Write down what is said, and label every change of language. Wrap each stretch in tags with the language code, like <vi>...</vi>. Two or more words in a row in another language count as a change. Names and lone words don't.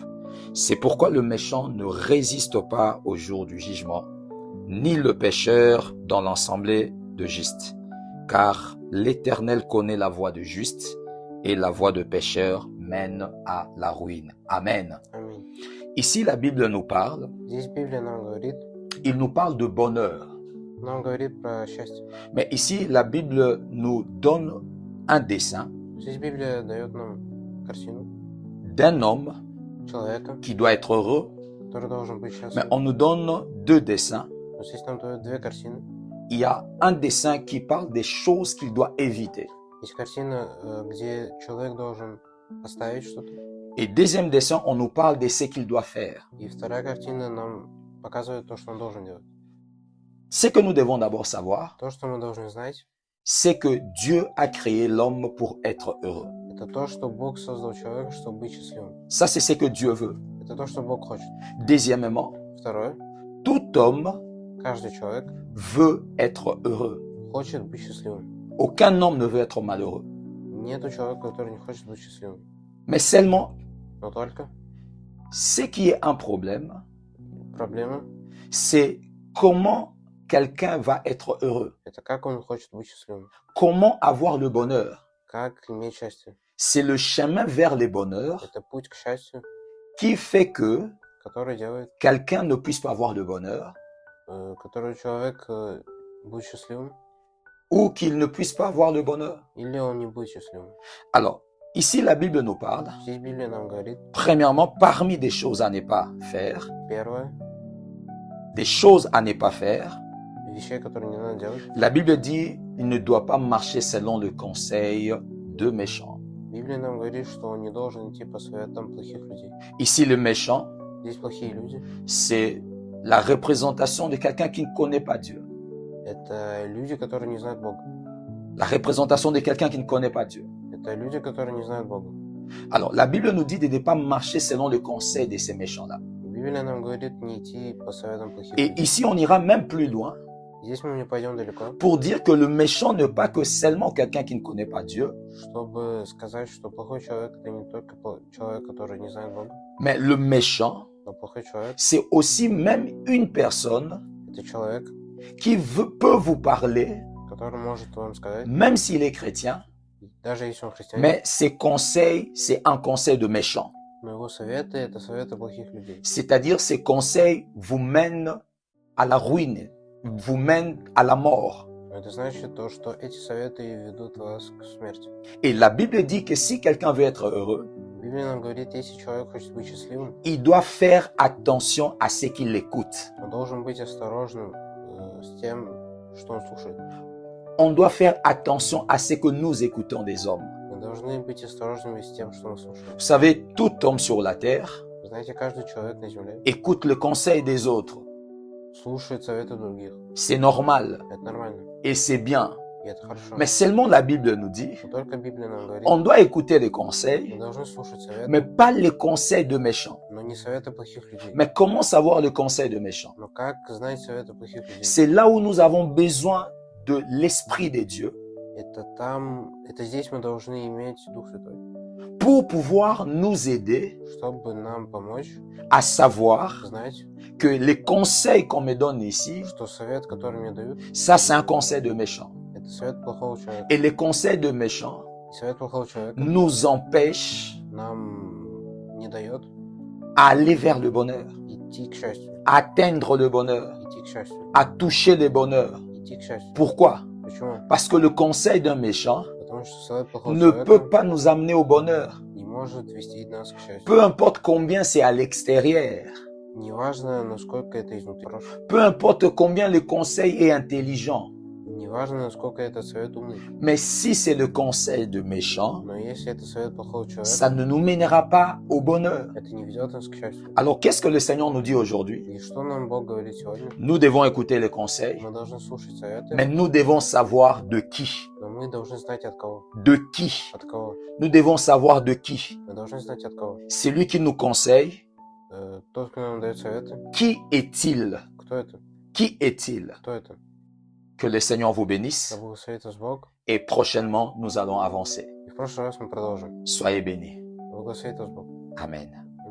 <fr>C'est pourquoi le méchant ne résiste pas au jour du jugement, ni le pécheur dans l'assemblée de justes. Car l'Éternel connaît la voie de juste et la voie de pécheur mène à la ruine. Amen.</fr> <ru>Аминь.</ru> <fr>Ici, la Bible nous parle,</fr> <ru>Здесь Библия нам говорит</ru> <fr>de bonheur.</fr> <ru>про счастье.</ru> <fr>Mais ici, la Bible nous donne un dessin</fr> <ru>Здесь Библия дает нам картину</ru> <fr>d'un homme</fr> <ru>человека,</ru> <fr>qui doit être heureux,</fr> <ru>который должен быть</ru> <fr>mais</fr> <ru>счастлив.</ru> <fr>on nous donne deux dessins.</fr> <ru>Но здесь нам дают две картины.</ru> <fr>Il y a un dessin qui parle des choses qu'il doit éviter.</fr> <ru>Есть картина, где человек должен оставить что-то.</ru> <fr>Et deuxième dessin, on nous parle de ce qu'il doit faire.</fr> <ru>И вторая картина нам показывает то, что он должен делать.</ru> <fr>Ce que nous devons d'abord savoir,</fr> <ru>То, что мы должны знать,</ru> <fr>c'est que Dieu a créé l'homme pour être heureux.</fr> <ru>это то, что Бог создал человека, чтобы быть счастливым.</ru> <fr>Ça, c'est ce que Dieu veut.</fr> <ru>Это то, что Бог хочет.</ru> <fr>Deuxièmement,</fr> <ru>Второе,</ru> <fr>tout homme</fr> <ru>каждый человек</ru> <fr>veut être heureux.</fr> <ru>хочет быть счастливым.</ru> <fr>Aucun homme ne veut être malheureux.</fr> <ru>Нету человека, который не хочет быть счастливым.</ru> <fr>Mais seulement,</fr> <ru>Но только</ru> <fr>ce qui est un problème,</fr> <ru>проблема</ru> <fr>c'est comment quelqu'un va être heureux. –</fr> <ru>это как он хочет быть счастливым.</ru> <fr>Comment avoir le bonheur.</fr> <ru>Как иметь счастье.</ru> <fr>C'est le chemin vers le bonheur</fr> <ru>Это путь к счастью,</ru> <fr>qui fait que</fr> <ru>который делает,</ru> <fr>quelqu'un ne puisse pas avoir le bonheur</fr> <ru>который человек будет счастливым,</ru> <fr>ou qu'il ne puisse pas avoir le bonheur.</fr> <ru>или он не будет счастливым.</ru> <fr>Alors, ici, la Bible nous parle,</fr> <ru>Здесь Библия нам говорит,</ru> <fr>premièrement, parmi des choses à ne pas faire,</fr> <ru>первое,</ru> <fr>des choses à ne pas faire,</fr> <ru>вещей, которые не надо делать.</ru> <fr>la Bible dit, il ne doit pas marcher selon le conseil de méchants.</fr> <ru>Библия нам говорит, что он не должен идти по советам плохих людей.</ru> <fr>Ici, le méchant,</fr> <ru>Здесь плохие люди.</ru> <fr>c'est la représentation de quelqu'un qui ne connaît pas Dieu.</fr> <ru>Это люди, которые не знают Бога.</ru> <fr>La représentation de quelqu'un qui ne connaît pas Dieu.</fr> <ru>Это люди, которые не знают Бога.</ru> <fr>Alors, la Bible nous dit de ne pas marcher selon le conseil de ces méchants-là.</fr> <ru>Библия нам говорит не идти по советам плохих</ru> <fr>Et</fr> <ru>людей.</ru> <fr>ici, on ira même plus loin</fr> <ru>Здесь мы не пойдем далеко,</ru> <fr>pour dire que le méchant n'est pas que seulement quelqu'un qui ne connaît pas Dieu,</fr> <ru>чтобы сказать, что плохой человек – это не только человек, который не знает Бога,</ru> <fr>mais le méchant,</fr> <ru>но плохой человек</ru> <fr>c'est aussi même une personne –</fr> <ru>это человек,</ru> <fr>qui peut vous parler,</fr> <ru>который может вам сказать,</ru> <fr>même s'il est chrétien,</fr> <ru>даже если он христианин,</ru> <fr>mais ses conseils, c'est un conseil de méchant.</fr> <ru>но его советы – это советы плохих людей.</ru> <fr>C'est-à-dire, ces conseils vous mènent à la ruine, vous mènent à la mort.</fr> <ru>Это значит то, что эти советы ведут вас к смерти.</ru> <fr>Et la Bible dit que si quelqu'un veut être heureux,</fr> <ru>Библия нам говорит, если человек хочет быть счастливым,</ru> <fr>il doit faire attention à ce qu'il écoute.</fr> <ru>он должен быть осторожным с тем, что он слушает.</ru> <fr>On doit faire attention à ce que nous écoutons des hommes.</fr> <ru>Мы должны быть осторожными с тем, что мы слушаем.</ru> <fr>Vous savez, tout homme sur la terre</fr> <ru>Знаете, каждый человек на земле</ru> <fr>écoute le conseil des autres.</fr> <ru>слушает советы других.</ru> <fr>C'est normal</fr> <ru>Это нормально.</ru> <fr>et c'est bien.</fr> <ru>И это хорошо.</ru> <fr>Mais seulement la Bible nous dit,</fr> <ru>Но только Библия нам говорит,</ru> <fr>on doit écouter les</fr> <ru>мы</ru> <fr>conseils,</fr> <ru>должны слушать советы,</ru> <fr>mais pas les conseils de méchants.</fr> <ru>но не советы плохих людей.</ru> <fr>Mais comment savoir le conseil de méchants?</fr> <ru>Но как знать советы плохих людей?</ru> <fr>C'est là où nous avons besoin de l'Esprit de Dieu.</fr> <ru>Это здесь мы должны иметь Дух Святой,</ru> <fr>pour pouvoir nous aider</fr> <ru>чтобы нам помочь</ru> <fr>à savoir</fr> <ru>знать,</ru> <fr>que les conseils qu'on me donne ici,</fr> <ru>что совет, который мне дают,</ru> <fr>ça c'est un conseil de méchant.</fr> <ru>это совет плохого человека.</ru> <fr>Et les conseils de méchants</fr> <ru>И совет плохого человека</ru> <fr>nous empêchent</fr> <ru>нам не дает</ru> <fr>à aller vers le bonheur,</fr> <ru>идти к счастью,</ru> <fr>à atteindre le bonheur,</fr> <ru>идти к счастью,</ru> <fr>à toucher le bonheur.</fr> <ru>идти к счастью.</ru> <fr>Pourquoi?</fr> <ru>Почему?</ru> <fr>Parce que le conseil d'un méchant</fr> <ru>Потому что совет плохого</ru> <fr>ne</fr> <ru>человека</ru> <fr>peut pas nous amener au bonheur.</fr> <ru>не может вести нас к счастью.</ru> <fr>Peu importe combien c'est à l'extérieur,</fr> <ru>Неважно, насколько это изнутри хорошо.</ru> <fr>peu importe combien le conseil est intelligent,</fr> <ru>Неважно, насколько этот совет умный.</ru> <fr>mais si c'est le conseil de méchant,</fr> <ru>Но если это совет плохого человека,</ru> <fr>ça ne nous mènera pas au bonheur.</fr> <ru>это не ведет нас к счастью.</ru> <fr>Alors qu'est-ce que le Seigneur nous dit aujourd'hui?</fr> <ru>И что нам Бог говорит сегодня?</ru> <fr>Nous devons écouter les conseils,</fr> <ru>Мы должны слушать советы,</ru> <fr>mais nous devons savoir de qui.</fr> <ru>но мы должны знать от кого.</ru> <fr>De qui?</fr> <ru>От кого?</ru> <fr>Nous devons savoir de qui.</fr> <ru>Мы должны знать от кого.</ru> <fr>Celui qui nous conseille,</fr> <ru>Тот, кто нам дает советы,</ru> <fr>qui est-il?</fr> <ru>кто это?</ru> <fr>Qui est-il?</fr> <ru>Кто это?</ru> <fr>Que le Seigneur vous</fr> <ru>Да</ru> <fr>bénisse</fr> <ru>благословит вас Бог.</ru> <fr>et prochainement nous allons avancer.</fr> <ru>И в прошлый раз мы продолжим.</ru> <fr>Soyez bénis.</fr> <ru>Благословит вас Бог.</ru> <fr>Amen.</fr>